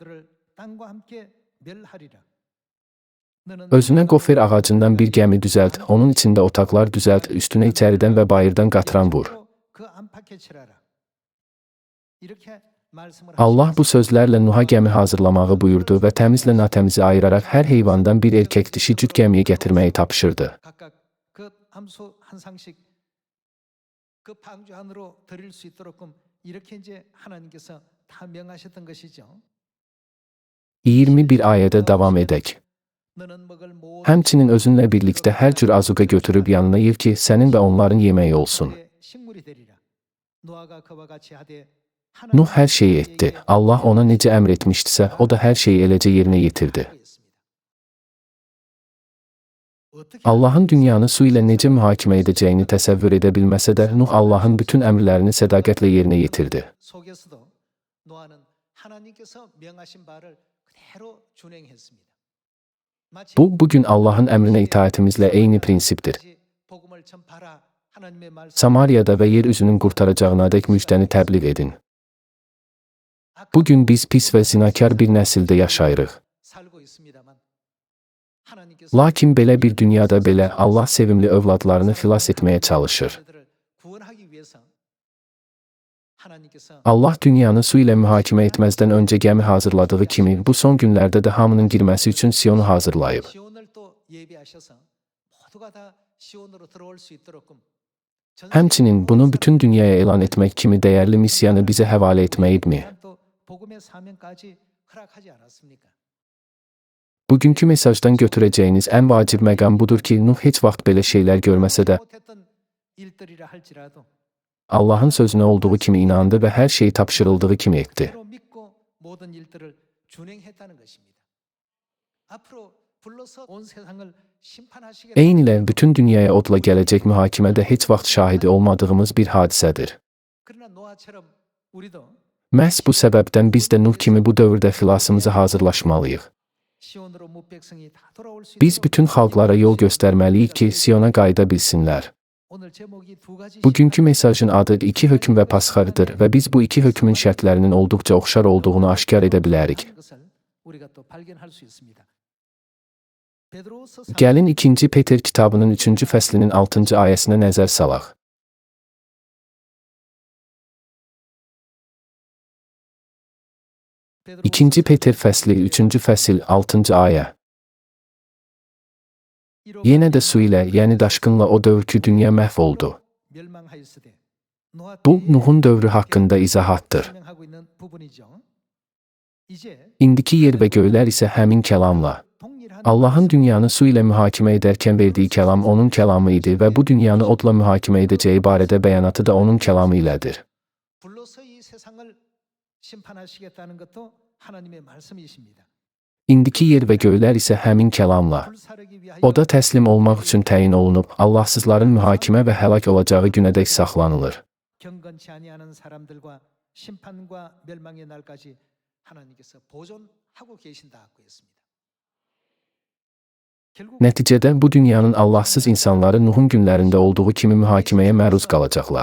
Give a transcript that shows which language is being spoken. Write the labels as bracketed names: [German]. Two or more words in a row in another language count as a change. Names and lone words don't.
[Azerbaijani] Özünə qofer ağacından bir gəmi düzəlt, onun içində otaqlar düzəlt, üstünə içəridən və bayırdan qatran vur. Allah bu sözlərlə Nuh'a gəmi hazırlamağı buyurdu və təmizlə natəmizi ayıraraq hər heyvandan bir erkək dişi cüt gəmiyə gətirməyi tapşırdı. [Korean] 각각 그 함수 한 상씩 그 방주 안으로 드릴 수 있도록끔 이렇게 이제 하나님께서 다 명하셨던 것이죠. [Azerbaijani] 21 ayədə davam edək. [Korean] 너는 먹을 모든 [Azerbaijani] Həmçinin özünlə birlikdə hər cür azuqa götürüb yanına yev ki, sənin və onların yeməyi olsun. [Korean] 식물이 되리라. 노아가 그와 같이 하되 [Azerbaijani] Nuh hər şeyi etdi. Allah ona necə əmr etmişdisə, o da hər şeyi eləcə yerinə yetirdi. Allahın dünyanı su ilə necə mühakimə edəcəyini təsəvvür edə bilməsə də, Nuh Allahın bütün əmrlərini sədaqətlə yerinə yetirdi. [Korean] 속에서도 노아는 하나님께서 명하신 바를 그대로 준행했습니다. 마치 [Azerbaijani] Bu, bugün Allahın əmrinə itaətimizlə eyni prinsipdir. [Korean] 복음을 전파하라. 하나님의 말씀 [Azerbaijani] Samariyada və yer üzünün qurtaracağına dək müjdəni təbliğ edin. Bugün biz pis və zinakar bir nəsildə yaşayırıq. [Korean] 살고 있습니다만 하나님께서 [Azerbaijani] Lakin belə bir dünyada belə Allah sevimli övladlarını xilas etməyə çalışır. [Korean] 그들을 구원하기 위해서 하나님께서 [Azerbaijani] Allah dünyanı su ilə mühakimə etməzdən öncə gəmi hazırladığı kimi, bu son günlərdə də hamının girməsi üçün Siyonu hazırlayıb. [Korean] 시온을 또 예비하셔서 모두가 다 시온으로 들어올 수 있도록끔 전 [Azerbaijani] Həmçinin bunu bütün dünyaya elan etmək kimi dəyərli missiyanı bizə həvalə etməyibmi? [Korean] 또 복음의 사명까지 허락하지 않았습니까? [Azerbaijani] Bugünkü mesajdan götürəcəyiniz ən vacib məqam budur ki, Nuh heç vaxt belə şeylər görməsə də, [Korean] 못했던 일들이라 할지라도 [Azerbaijani] Allahın sözünə olduğu kimi inandı və hər şeyi tapşırıldığı kimi etdi. [Korean] 그대로 믿고 모든 일들을 준행했다는 것입니다. 앞으로 불러서 온 세상을 심판하시겠다. [Azerbaijani] Eyni ilə bütün dünyaya odla gələcək mühakimədə heç vaxt şahidi olmadığımız bir hadisədir. [Korean] 그러나 노아처럼 우리도 [Azerbaijani] Məhz bu səbəbdən biz də Nuh kimi bu dövrdə xilasımıza hazırlaşmalıyıq. [Korean] 시온으로 못 백성이 다 돌아올 수 [Azerbaijani] Biz [Korean] 있도록 [Azerbaijani] bütün xalqlara yol göstərməliyik ki, Siyona qayıda bilsinlər. [Korean] 오늘 제목이 두 가지 [Azerbaijani] Bugünkü mesajın adı iki hökm və pasxarıdır və biz bu iki hökmün şərtlərinin olduqca oxşar olduğunu aşkar edə bilərik. [Korean] 하는 것을 우리가 또 발견할 수 있습니다. 베드로서 [Azerbaijani] Gəlin 2. Peter kitabının 3-cü fəslinin 6-cı ayəsinə nəzər salaq. [Korean] 베드로 [Azerbaijani] 2. Peter fəsli 3-cü fəsil 6-cı ayə. Yenə də su ilə, yəni daşqınla o dövrkü dünya məhv oldu. [Korean] 멸망하였으되 노아 [Azerbaijani] Bu, [Korean] 때에 [Azerbaijani] Nuhun dövrü haqqında izahatdır. [Korean] 설명하고 있는 부분이죠. 이제 [Azerbaijani] İndiki yer və göylər isə həmin kəlamla. [Korean] 동일한 [Azerbaijani] Allahın dünyanı su ilə mühakimə edərkən verdiyi kəlam onun kəlamı idi və bu dünyanı odla mühakimə edəcəyi barədə bəyanatı da onun kəlamı ilədir. [Korean] 불로서 이 세상을 심판하시겠다는 것도 하나님의 말씀이십니다. [Azerbaijani] İndiki yer və göylər isə həmin kəlamla. [Korean] 불사르기 위하여 [Azerbaijani] O da təslim olmaq üçün təyin olunub, Allahsızların mühakimə və həlak olacağı günədək saxlanılır. [Korean] 경건치 아니하는 사람들과 심판과 멸망의 날까지 하나님께서 보존하고 계신다고 했습니다. 결국 [Azerbaijani] Nəticədə bu dünyanın Allahsız insanları Nuhun günlərində olduğu kimi mühakiməyə məruz qalacaqlar.